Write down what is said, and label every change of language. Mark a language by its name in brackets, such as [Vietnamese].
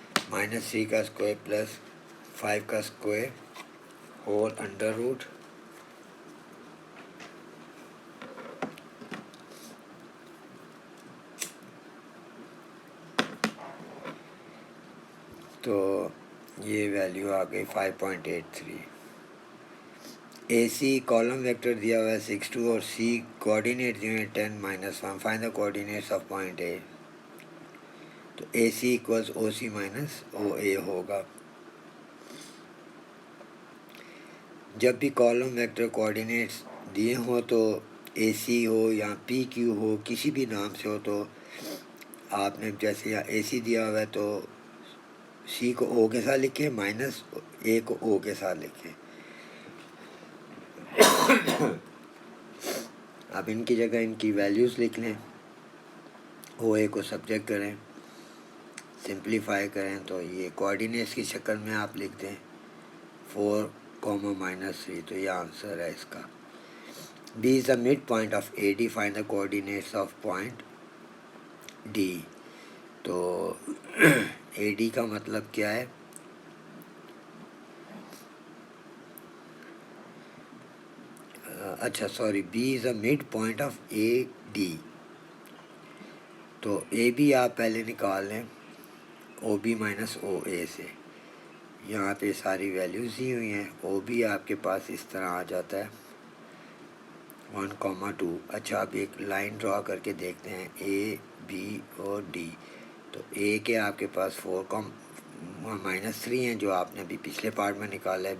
[Urdu] -3 کا square plus 5 کا square whole under root تو یہ ویلیو آ گئی 5.83. اے سی کالم ویکٹر دیا ہوا ہے 62 اور سی کوآرڈینیٹ دیے ہوئے 10 -1. [English] Find the coordinates of point A. [Urdu] تو اے سی ایکولز او سی مائنس او اے ہوگا. جب بھی کالم ویکٹر کوآرڈینیٹس دیے ہوں تو اے سی ہو یا پی کیو ہو کسی بھی نام سے ہو تو آپ نے جیسے یہاں اے سی دیا ہوا ہے تو سی کو او کے ساتھ لکھیں مائنس اے کو او کے ساتھ لکھیں. اب ان کی جگہ ان کی ویلیوز لکھ لیں. او اے کو سبجیکٹ کریں، سمپلیفائی کریں تو یہ کوآرڈینیٹس کی شکل میں آپ لکھ دیں 4, -3. تو یہ آنسر ہے اس کا. [English] B is the mid point of A D. Find the coordinates of point D. [Urdu] تو اے ڈی کا مطلب کیا ہے؟ اچھا sorry, [English] B is A mid point of A D. [Urdu] تو اے بی آپ پہلے نکال لیں او بی مائنس او اے سے. یہاں پہ ساری ویلیوز دی ہوئی ہیں. او بی آپ کے پاس اس طرح آ جاتا ہے 1,2. اچھا آپ ایک لائن ڈرا کر کے دیکھتے ہیں اے بی اور ڈی. تو اے کے آپ کے پاس 4,-3 ہیں جو آپ نے ابھی پچھلے پارٹ میں نکالا ہے.